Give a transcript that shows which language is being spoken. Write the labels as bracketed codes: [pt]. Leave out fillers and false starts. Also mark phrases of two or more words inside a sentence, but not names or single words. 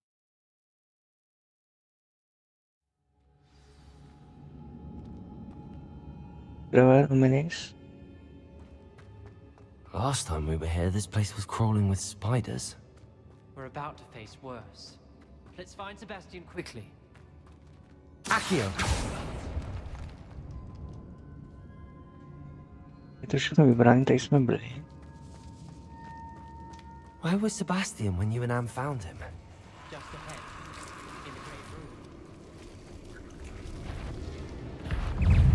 [en] Last time we were here, this place was crawling with spiders. We're about to face worse. Let's find Sebastian quickly. Accio! [cs] Je to všechno vybrané, tady jsme byli. [en] Where was Sebastian when you and Anne found him? Just ahead, in the great room.